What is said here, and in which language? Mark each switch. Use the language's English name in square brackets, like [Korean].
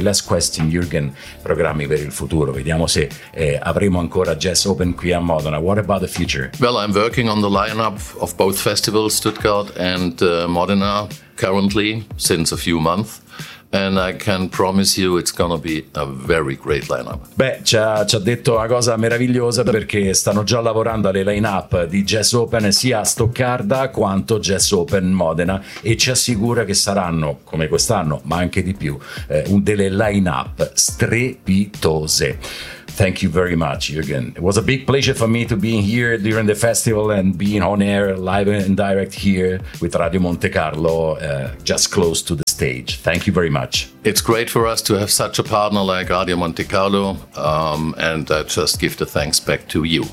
[English] Last question, [Italian] Jürgen, programmi per il futuro, vediamo se avremo ancora Jazz Open qui a Modena. [English] What about the future? Well, I'm working on the line up of both festivals, Stuttgart and Modena, currently since a few months. And I can promise you it's gonna be a very great lineup. [Italian] Beh, ci ha detto una cosa meravigliosa, perché stanno già lavorando alle lineup di Jazz Open sia a Stoccarda quanto Jazz Open Modena, e ci assicura che saranno, come quest'anno, ma anche di più, delle lineup strepitose. [English] Thank you very much, Jürgen. It was a big pleasure for me to be here during the festival and being on air live and direct here with Radio Monte Carlo, just close to the stage. Thank you very much. It's great for us to have such a partner like Radio Monte Carlo, and I just give the thanks back to you.